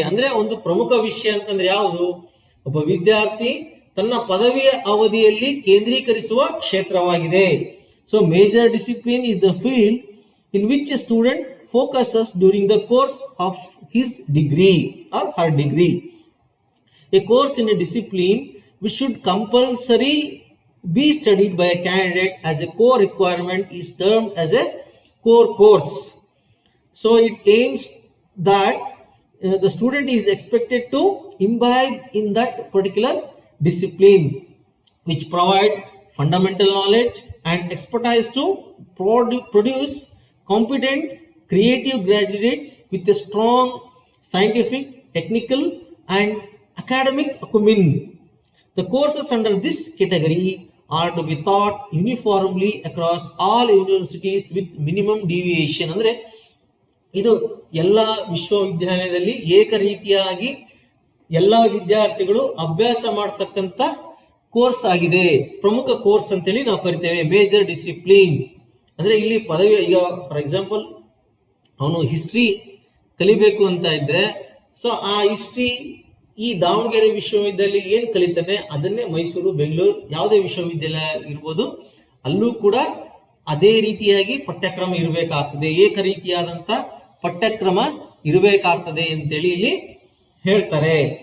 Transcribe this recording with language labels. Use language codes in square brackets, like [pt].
[kn] ಅಂದ್ರೆ ಒಂದು ಪ್ರಮುಖ ವಿಷಯ ಅಂತಂದ್ರೆ ಯಾವುದು? ಒಬ್ಬ ವಿದ್ಯಾರ್ಥಿ ತನ್ನ ಪದವಿಯ ಅವಧಿಯಲ್ಲಿ ಕೇಂದ್ರೀಕರಿಸುವ ಕ್ಷೇತ್ರವಾಗಿದೆ. [en] So major discipline is the field in which a student focuses during the course of his degree or her degree. A course in a discipline which should compulsory be studied by a candidate as a core requirement is termed as a core course. So it aims that the student is expected to imbibe in that particular discipline, which provide fundamental knowledge and expertise to produce competent creative graduates with a strong scientific, technical and academic acumen. The courses under this category are to be taught uniformly across all universities with minimum deviation. [kn] ಅಂದ್ರೆ ಇದು ಎಲ್ಲ ವಿಶ್ವವಿದ್ಯಾಲಯದಲ್ಲಿ ಏಕ ರೀತಿಯಾಗಿ ಎಲ್ಲ ವಿದ್ಯಾರ್ಥಿಗಳು ಅಭ್ಯಾಸ ಮಾಡತಕ್ಕಂತ course ಆಗಿದೆ. ಪ್ರಮುಖ ಕೋರ್ಸ್ ಅಂತೇಳಿ ನಾವು ಕರಿತೇವೆ ಮೇಜರ್ ಡಿಸಿಪ್ಲಿನ್. ಅಂದ್ರೆ ಇಲ್ಲಿ ಪದವಿ, ಈಗ [en] for example [kn] ಅವನು ಹಿಸ್ಟ್ರಿ ಕಲಿಬೇಕು ಅಂತ ಇದ್ರೆ, ಸೊ ಆ ಹಿಸ್ಟ್ರಿ ಈ ದಾವಣಗೆರೆ ವಿಶ್ವವಿದ್ಯಾಲಯ ಏನ್ ಕಲಿತಾನೆ ಅದನ್ನೇ ಮೈಸೂರು, ಬೆಂಗಳೂರು ಯಾವುದೇ ವಿಶ್ವವಿದ್ಯಾಲಯ ಇರ್ಬೋದು ಅಲ್ಲೂ ಕೂಡ ಅದೇ ರೀತಿಯಾಗಿ ಪಠ್ಯಕ್ರಮ ಇರಬೇಕಾಗ್ತದೆ, ಏಕ ರೀತಿಯಾದಂತ ಪಠ್ಯಕ್ರಮ ಇರಬೇಕಾಗ್ತದೆ ಅಂತೇಳಿ ಇಲ್ಲಿ ಹೇಳ್ತಾರೆ.